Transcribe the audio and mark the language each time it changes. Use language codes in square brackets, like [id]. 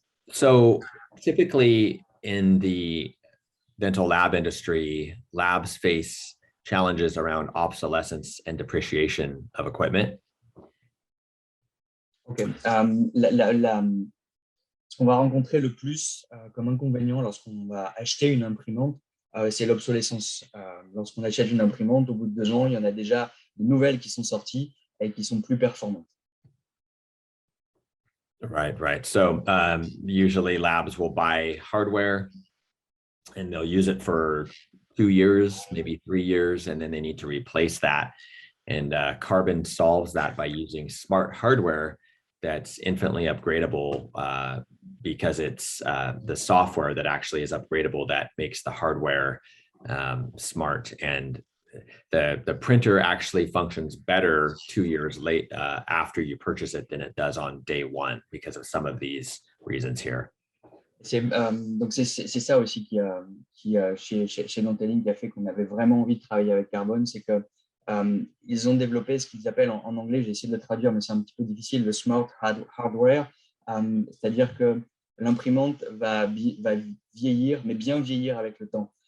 [en] So typically in the dental lab industry, labs face challenges around obsolescence and depreciation of equipment. Okay. [fr] Ce qu'on va rencontrer le plus comme inconvénient lorsqu'on va acheter une imprimante, c'est l'obsolescence. Lorsqu'on achète une imprimante, au bout de 2 ans, il y en a déjà de nouvelles qui sont sorties et qui sont plus performantes. [en] Right. So usually labs will buy hardware and they'll use it for 2 years, maybe 3 years, and then they need to replace that. And Carbon solves that by using smart hardware that's infinitely upgradable because it's the software that actually is upgradable that makes the hardware smart. And the printer actually functions better 2 years late after you purchase it than it does on day one because of some of these reasons here. [fr] Donc c'est ça aussi qui chez Dental qui a fait qu'on avait vraiment envie de travailler avec Carbone, c'est que ils ont développé ce qu'ils appellent en anglais, j'ai essayé de le traduire, mais c'est un petit peu difficile, le smart hardware, c'est-à-dire que l'imprimante va vieillir, mais bien vieillir avec le temps.